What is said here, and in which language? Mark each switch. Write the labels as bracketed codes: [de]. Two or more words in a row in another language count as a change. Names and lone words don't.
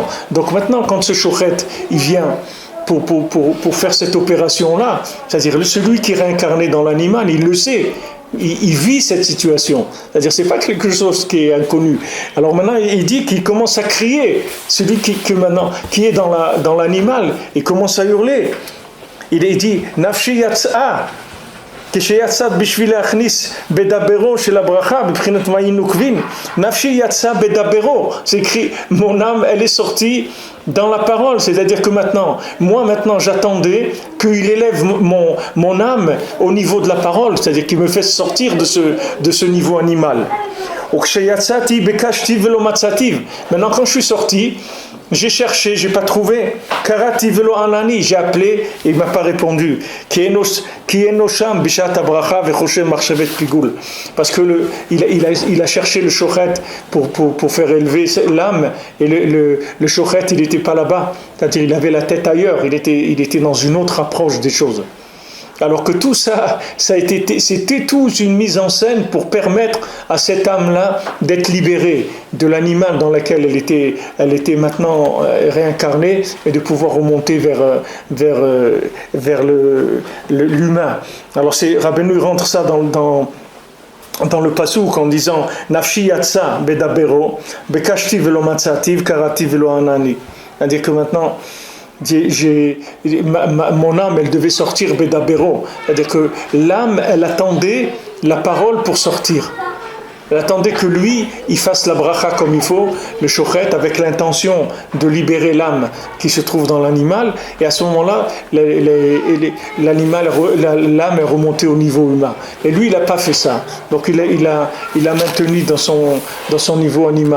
[fr] Donc maintenant, quand ce shochet, il vient pour faire cette opération-là, c'est-à-dire celui qui est réincarné dans l'animal, il le sait. Il vit cette situation. C'est-à-dire, c'est pas quelque chose qui est inconnu. Alors maintenant, il dit qu'il commence à crier. Celui qui est dans l'animal, il commence à hurler. Il dit, [he] נפשי יצאה, כשיצאת בשביל להכניס בדברו של הברכה בבחינת מים נוקבים, נפשי יצא בדברו, [fr] c'est écrit, mon âme elle est sortie dans la parole, c'est-à-dire que maintenant j'attendais qu'il élève mon âme au niveau de la parole, c'est-à-dire qu'il me fait sortir de ce niveau animal. Maintenant quand je suis sorti, j'ai cherché, j'ai pas trouvé. [he] קראתי ולא ענני, [fr] j'ai appelé et il m'a pas répondu. Parce que il a cherché le shochet pour faire élever l'âme et le shochet il était pas là-bas. C'est-à-dire il avait la tête ailleurs, il était dans une autre approche des choses. Alors que tout ça c'était toute une mise en scène pour permettre à cette âme-là d'être libérée de l'animal dans lequel elle était maintenant réincarnée et de pouvoir remonter vers l'humain. Alors Rabbeinu rentre ça dans le pasouk en disant [he] נפשי יצאה בדברו בקשתיהו ולא מצאתיהו קראתיו ולא ענני. [fr] C'est-à-dire que maintenant mon âme elle devait sortir bedabero, c'est-à-dire que l'âme elle attendait la parole pour sortir, elle attendait que lui il fasse la bracha comme il faut, le shochet, avec l'intention de libérer l'âme qui se trouve dans l'animal, et à ce moment-là l'âme est remontée au niveau humain, et lui il n'a pas fait ça, donc il a maintenu dans son niveau animal.